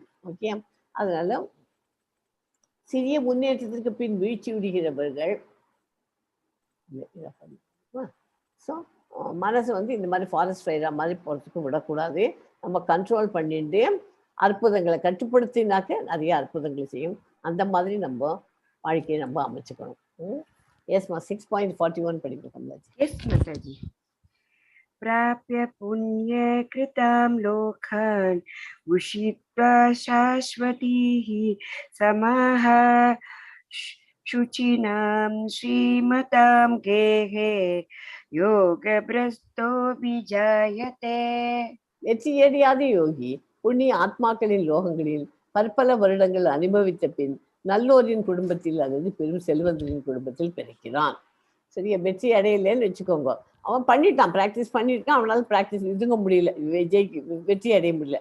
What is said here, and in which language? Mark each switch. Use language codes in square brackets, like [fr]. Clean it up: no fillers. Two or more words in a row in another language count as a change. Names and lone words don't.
[ta] ஓகே, அதனால சிறிய முன்னேற்றத்திற்கு பின் வீழ்ச்சி விடுகிறவர்கள் ஸோ மனசு வந்து இந்த மாதிரி [en] forest fire [ta] மாதிரி போகிறதுக்கு விடக்கூடாது. நம்ம கண்ட்ரோல் பண்ணிட்டு அற்புதங்களை கட்டுப்படுத்தினாக்க நிறைய அற்புதங்களை செய்யும். அந்த மாதிரி நம்ம வாழ்க்கையை நம்ம அமைச்சுக்கணும். எஸ்மா 6.41 படிக்கிறோம். எஸ் மாதாஜி. [sa] प्राप्य पुण्यकृतां लोकान् उषित्वा शाश्वतीः समाः शुचिनां श्रीमतां गेहे योगभ्रष्टो विजायते. [ta] வெற்றியடையாத யோகி புண்ணிய ஆத்மாக்களின் லோகங்களில் பற்பல வருடங்கள் அனுபவித்த பின் நல்லோரின் குடும்பத்தில் அல்லது பெரும் செல்வந்தரின் குடும்பத்தில் பிறக்கிறான். சரியா வெற்றி அடையலைன்னு வச்சுக்கோங்க. அவன் பண்ணிட்டான், ப்ராக்டிஸ் பண்ணியிருக்கான், அவனால ப்ராக்டிஸ் இதுங்க முடியல, வெற்றி அடைய முடியல.